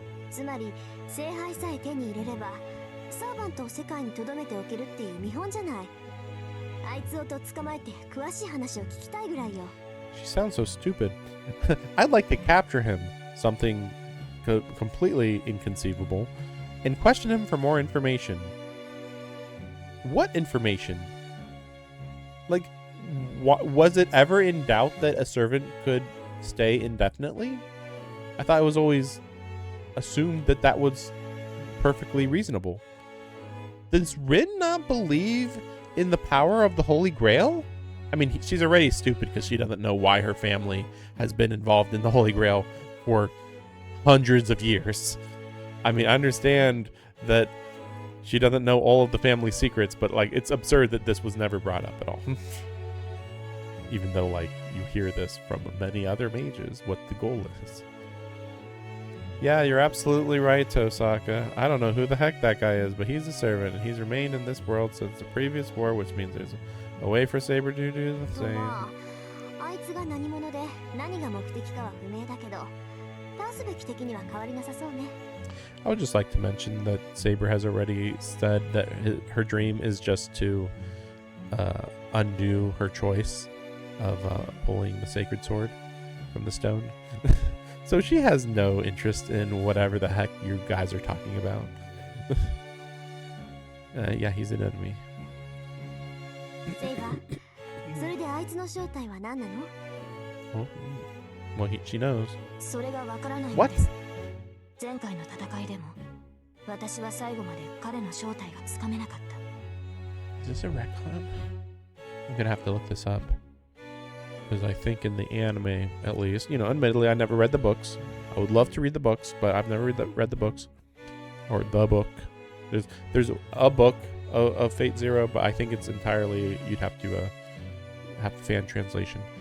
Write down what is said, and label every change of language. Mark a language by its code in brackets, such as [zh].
[ja] つまり聖杯さえ手に入れればサーバントを世界に留めておけるっていう見本じゃない。あいつをとっ捕まえて詳しい話を聞きたいぐらいよ。 [en] She sounds so stupid. I'd like to capture him, something completely inconceivable, and question him for more information. What information? Like, was it ever in doubt that a servant could stay indefinitely? I thought it was always assumed that that was perfectly reasonable. Does Rin not believe in the power of the Holy Grail? I mean, she's already stupid because she doesn't know why her family has been involved in the Holy Grail for hundreds of years. I mean, I understand that she doesn't know all of the family secrets, but like, it's absurd that this was never brought up at all. Even though, like, you hear this from many other mages, what the goal is. Yeah, you're absolutely right, Tosaka. I don't know who the heck that guy is, but he's a servant, and he's remained in this world since the previous war, which means there's a way for Saber to do the same. [ja] あいつが何者で何が目的かは不明だけど、倒すべき敵には変わりなさそうね。 [en] I would just like to mention that Saber has already said that her dream is just to undo her choice of pulling the sacred sword from the stone. So she has no interest in whatever the heck you guys are talking about. Yeah, he's an enemy. [ja] セイバー、それであいつの正体は何なの？ [en] Well, she knows. [ja] それがわからないの [en] What? [ja] です。前回の戦いでも、私は最後まで彼の正体がつかめなかった。 [en] Is this a retcon? I'm gonna have to look this up. Because I think in the anime, at least, you know, admittedly, I never read the books. I would love to read the books, but I've never read the books. Or the book. There's a book of Fate Zero, but I think it's entirely, you'd have to have fan translation.